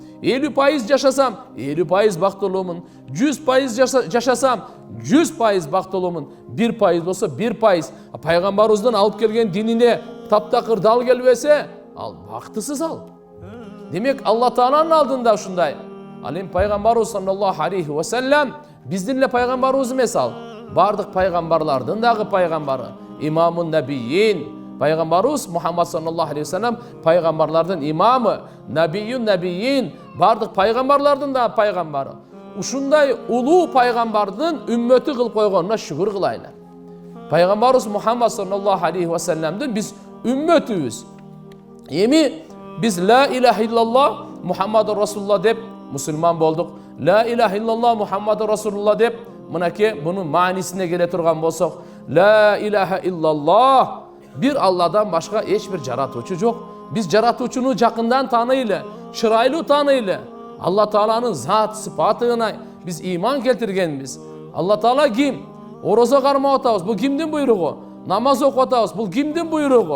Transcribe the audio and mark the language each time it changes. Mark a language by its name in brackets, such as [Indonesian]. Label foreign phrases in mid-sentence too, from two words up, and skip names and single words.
[Kyrgyz] 50% жашасам, 50% бактылуумун. 100% жашасам, 100% бактылуумун. 1% болсо 1%. Пайгамбарыбыздын алып келген динине таптакыр дал келбесе, ал бактысыз ал. Демек Алла Тааланын алдында ушундай. Ал эми пайгамбарыбыз [Arabic] صلى الله عليه وسلم [Kyrgyz] биздин эле пайгамбарыбыз эмес ал. Бардык пайгамбарлардын дагы пайгамбары, [Arabic] إمام النبيين. [Kyrgyz] Пайгамбарыбыз Мухаммад [Arabic] صلى الله عليه وسلم [Kyrgyz] пайгамбарлардын имамы, набийин, бардык пайгамбарлардын да пайгамбары. Ушундай улуу пайгамбардын үммөтү кылып койгонуна шүгүр кылайлы. Пайгамбарыбыз Мухаммад [Arabic] صلى الله عليه وسلم [Kyrgyz] биз үммөтүбүз. Эми биз [Arabic] لا إله إلا الله محمد رسول الله [Kyrgyz] деп мусулман болдук. [Arabic] لا إله إلا الله محمد رسول الله [Kyrgyz] деп мынакей бунун маанисине келе турган болсок, [Arabic] لا إله إلا الله [Kyrgyz] бир Алладан башка эч бир жаратуучу жок. Biz жаратуучуну жакындан таныйлы, чырайлуу таныйлы. Алла Тааланын зат сыпатына biz iman келтиргенбиз. Алла Таала ким? Орозо кармап атабыз. Бул кимдин буйругу? Намаз окуп атабыз. Бул кимдин буйругу?